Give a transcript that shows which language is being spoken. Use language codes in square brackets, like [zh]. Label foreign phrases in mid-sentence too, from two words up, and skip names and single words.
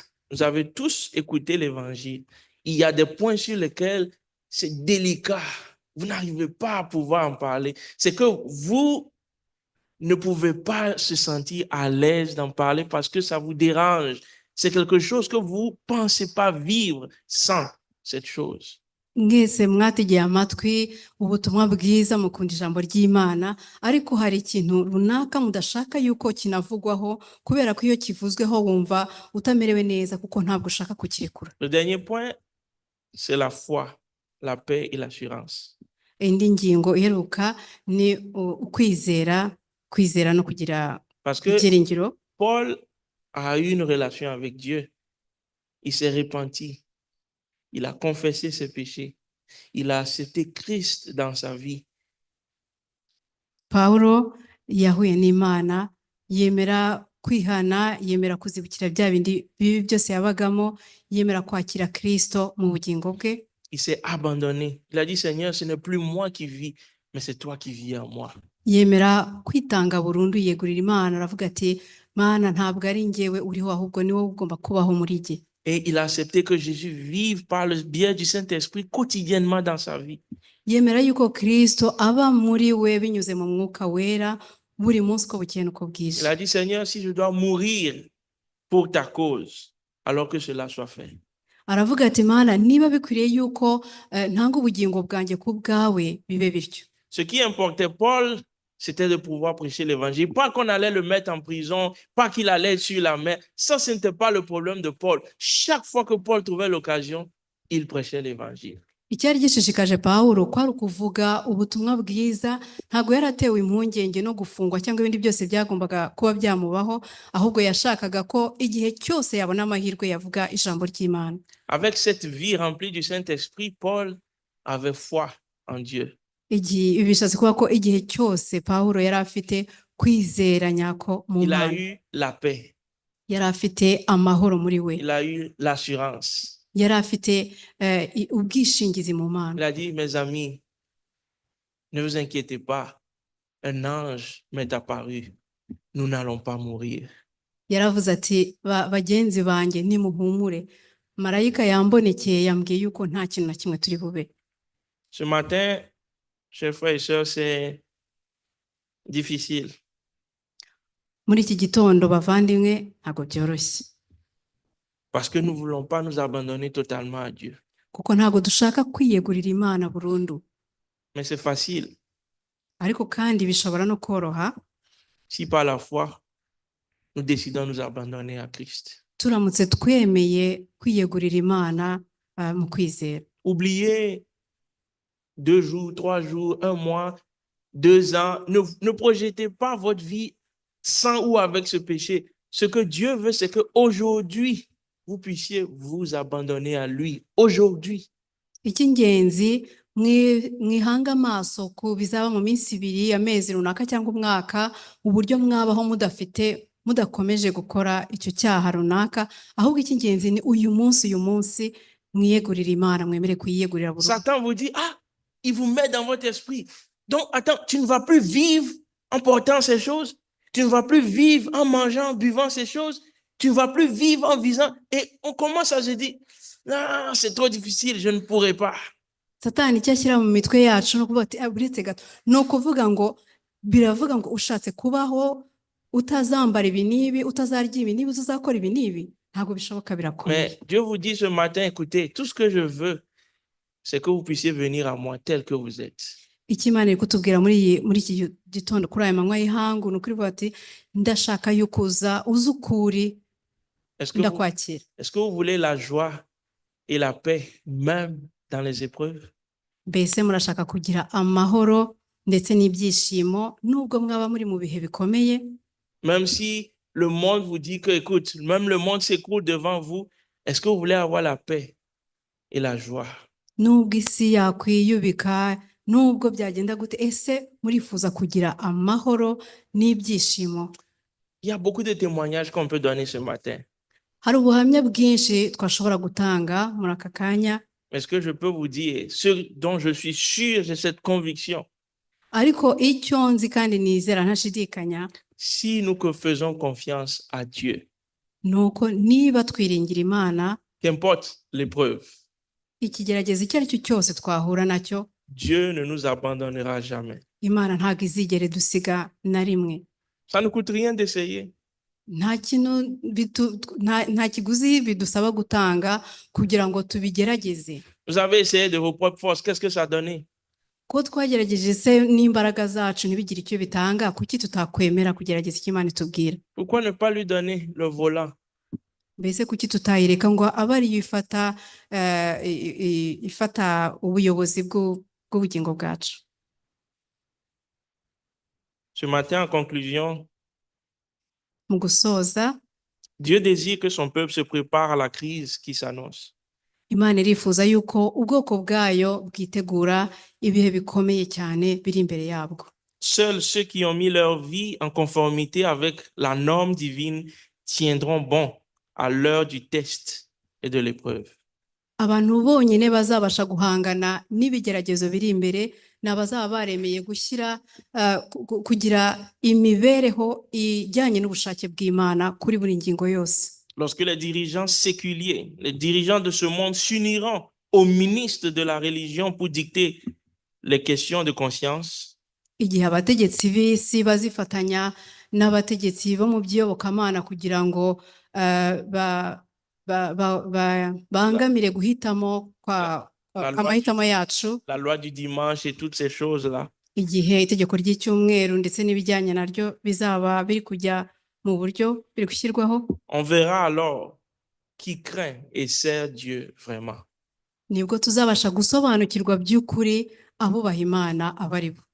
[fr] Vous avez tous écouté l'évangile. Il y a des points sur lesquels c'est délicat. Vous n'arrivez pas à pouvoir en parler. C'est que vous ne pouvez pas se sentir à l'aise d'en parler parce que ça vous dérange. C'est quelque chose que vous ne pensez pas vivre sans cette chose. [rw] Mwese mwategeye amatwi ubutumwa bwiza, mukunda ijambo ry'Imana, ariko hari ikintu runaka mudashaka yuko kinavugwaho, kubera ko iyo kivuzweho wumva utamerewe neza kuko ntabwo ushaka kukirekura. [fr] Le dernier point, c'est la foi, la paix et l'assurance. [rw] Indi ngingo iheruka ni ukwizera no kugira ibyiringiro. [fr] Paul a eu une relation avec Dieu. Il s'est repenti. Il a confessé ses péchés. Il a accepté Christ dans sa vie. [rw] Pawulo yahuye n'Imana, yemera kwihana, yemera kuzibukira bya bindi bibi byose yabagamo, yemera kwakira Kristo mu bugingo bwe. [fr] Il s'est abandonné. Il a dit, Seigneur, ce n'est plus moi qui vis, mais c'est toi qui vis en moi. [rw] Yemera kwitanga burundu, yegurira Imana, aravuga ati Mana, ntabwo ari njyewe uriho, ahubwo ni wowe ugomba kubaho muri jye. [fr] Et il a accepté que Jésus vive par le biais du Saint-Esprit quotidiennement dans sa vie. [rw] Yemera yuko Kristo aba muri we binyuze mu mwuka wera buri munsi uko bukeye n'uko [fr] Il [rw] bwije. [fr] a dit, Seigneur, si je dois mourir pour ta cause, alors que cela soit fait. [rw] Aravuga ati Mana, niba bikwiriye yuko ntanga ubugingo bwanjye ku bwawe, bibe bityo. [fr] Ce qui importait Paul, c'était de pouvoir prêcher l'évangile. Pas qu'on allait le mettre en prison, pas qu'il allait être sur la mer. Ça, ce n'était pas le problème de Paul. Chaque fois que Paul trouvait l'occasion, il prêchait l'évangile. [rw] Icyari gishishikaje Pawulo kwari ukuvuga ubutumwa bwiza, ntabwo yaratewe impungenge no gufungwa cyangwa ibindi byose byagombaga kuba byamubaho, ahubwo yashakaga ko igihe cyose yabona amahirwe yavuga ijambo ry'Imana. [fr] Avec cette vie remplie du Saint-Esprit, Paul avait foi en Dieu. [rw] Ibi bishatse kuba ko igihe cyose Pawulo yari afite kwizera nyako mu [fr] Il a [rw] Mana, [fr] eu la paix. [rw] yari afite amahoro muri we, [fr] Il a eu l'assurance. [rw] yari afite ubwishingizi mu Mana. [fr] Il a dit, mes amis, ne vous inquiétez pas, un ange m'est apparu. Nous n'allons pas mourir. [rw] Yaravuze ati bagenzi banjye nimuhumure, marayika yambonekeye yambwiye yuko nta kintu na kimwe turi bube. [fr] Ce matin, chers frères et sœurs, c'est difficile. [rw] Muri iki gitondo bavandimwe, ntabwo byoroshye, [fr] Parce que nous ne voulons pas nous abandonner totalement à Dieu. [rw] kuko ntabwo dushaka kwiyegurira Imana burundu, [fr] Mais c'est facile [rw] ariko kandi bishobora no koroha [fr] si par la foi, nous décidons de nous abandonner à Christ. [rw] turamutse twemeye kwiyegurira Imana mu kwizera. [fr] Oubliez 2 jours, 3 jours, 1 mois, 2 ans. Ne projetez pas votre vie sans ou avec ce péché. Ce que Dieu veut, c'est qu'aujourd'hui, vous puissiez vous abandonner à lui. Aujourd'hui. [rw] Icy'ingenzi mwihanga amaso ku bizaba mu minsi ibiri, amezi runaka cyangwa umwaka, uburyo mwabaho mudakomeje gukora icyo cyaha runaka, ahubwo icy'ingenzi ni uyu munsi mwiyegurira Imana, mwemere kuyiyegurira burundu. [fr] Satan vous dit, ah, il vous met dans votre esprit. Donc, attends, tu ne vas plus vivre en portant ces choses. Tu ne vas plus vivre en mangeant, en buvant ces choses. Tu ne vas plus vivre en visant. Et on commence à se dire, non, c'est trop difficile, je ne pourrai pas. [rw] Satani icyo ashyira mu mitwe yacu no kuvuga ati buretse gato, ni ukuvuga ngo biravuga ngo ushatse kubaho utazambara ibi n'ibi, utazarya ibi n'ibi, utazakora ibi n'ibi, ntabwo bishoboka, birakomeye. [fr] Mais Dieu vous dit ce matin, écoutez, tout ce que je veux, c'est que vous puissiez venir à moi tel que vous êtes. [rw] Icyo Imana iri kutubwira muri iki gitondo kuri aya manywa y'ihangu, ni ukuri vuga ati ndashaka yuko uza ukuri, ndakwakira. [fr] Est-ce que vous voulez la joie et la paix même dans les épreuves? [rw] Mbese murashaka kugira amahoro ndetse n'ibyishimo nubwo mwaba muri mu bihe bikomeye? [fr] Même si le monde vous dit que, écoute, même le monde s'écroule devant vous, est-ce que vous voulez avoir la paix et la joie? [rw] Nubwo isi yakwiyubika, nubwo byagenda gute, ese murifuza kugira amahoro n'ibyishimo? [fr] Il y a beaucoup de témoignages qu'on peut donner ce matin. [rw] Hari ubuhamya bwinshi twashobora gutanga muri aka kanya. [fr] Mais ce que je peux vous dire, ce dont je suis sûr, j'ai cette conviction. [rw] Ariko icyo nzi kandi nizera ntashidikanya, [fr] si nous que faisons confiance à Dieu, [rw] nuko niba twiringira Imana, [fr] qu'importe l'épreuve, [rw] ikigeragezo icyo ari cyo cyose twahura nacyo, [fr] Dieu ne nous abandonnera jamais. [rw] Imana ntabwo izigere dusiga na rimwe. [fr] Ça ne coûte rien d'essayer. [rw] Nta kiguzi bidusaba gutanga kugira ngo tubigerageze. [fr] Vous avez essayé de vos propres forces, qu'est-ce que ça a donné? [rw] Ko twagerageje se n'imbaraga zacu ntibigire icyo bitanga, kuki tutakwemera kugerageza icyo Imana itubwira? [fr] Pourquoi ne pas lui donner le volant? [rw] Mbese kuki tutayireka ngo abe ariyo ifata ubuyobozi bw'ubugingo bwacu? [fr] Ce matin, en conclusion, [rw] Mu gusoza, [fr] Dieu désire que son peuple se prépare à la crise qui s'annonce. [rw] Imana irifuza yuko ubwoko bwayo bwitegura ibihe bikomeye cyane biri imbere yabwo. [fr] Seuls ceux qui ont mis leur vie en conformité avec la norme divine tiendront bon à l'heure du test et de l'épreuve. [rw] Abantu bonyine bazabasha guhangana n'ibigeragezo biri imbere ni abazaba baremeye kugira imibereho ijyanye n'ubushake bw'Imana kuri buri ngingo yose. [fr] Lorsque les dirigeants séculiers, les dirigeants de ce monde s'uniront aux ministres de la religion pour dicter les questions de conscience, [rw] igihe abategetsi b'isi bazifatanya n'abategetsi bo mu by'iyobokamana kugira ngo bangamire guhitamo amahitamo yacu, [fr] la loi du dimanche et toutes ces choses-là, [rw] igihe itegeko ry'icyumweru ndetse n'ibijyanye naryo bizaba biri kujya mu buryo biri gushyirwaho, [fr] on verra alors qui craint et sert Dieu vraiment. [rw] nibwo tuzabasha gusobanukirwa by'ukuri abubaha Imana abari bo.